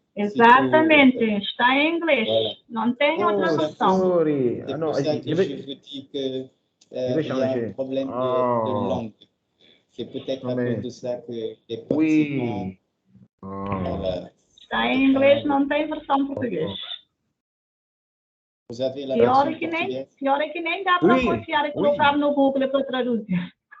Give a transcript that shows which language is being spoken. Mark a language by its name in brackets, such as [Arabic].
[Portuguese] Exatamente, está em inglês. [French] Voilà. [Portuguese] Não tem outra versão. [English] Sorry. [French] C'est pour ça que je vous dis que il y a un problème de langue. C'est peut-être à cause de ça que les participants... Oui. [Portuguese] Está em inglês, não tem versão português. [French] Vous avez la version [Portuguese] portuguesa? Pior é que nem dá para confiar e colocar no Google para traduzir.